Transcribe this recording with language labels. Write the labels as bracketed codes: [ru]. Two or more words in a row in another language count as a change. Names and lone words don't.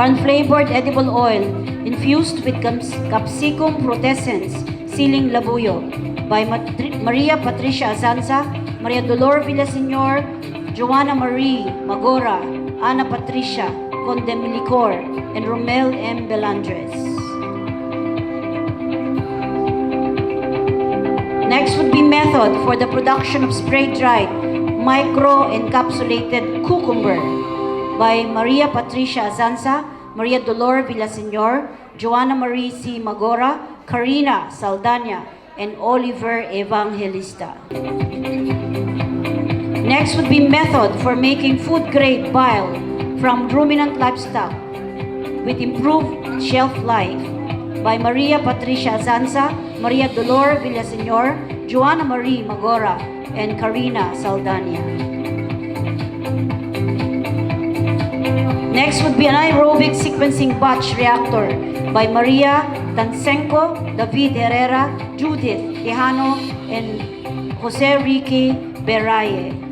[en] unflavored edible oil infused with capsicum protescens, [tl] siling labuyo [en] by Maria Patricia Azanza, Maria Dolor Villaseñor, Joanna Marie Magora, Ana Patricia Condemilicor, and Romel M. Belandres. Next would be method for the production of spray-dried micro-encapsulated cucumber by Maria Patricia Azanza, Maria Dolor Villaseñor, Joanna Marie C. Magora, Karina Saldana, and Oliver Evangelista. Next would be method for making food-grade bile from ruminant livestock with improved shelf life by Maria Patricia Azanza, Maria Dolor Villaseñor, Joanna Marie Magora, and Karina Saldana. Next would be an aerobic sequencing batch reactor by Maria Tansenko, David Herrera, Judith Tejano, and Jose Ricky Beraye.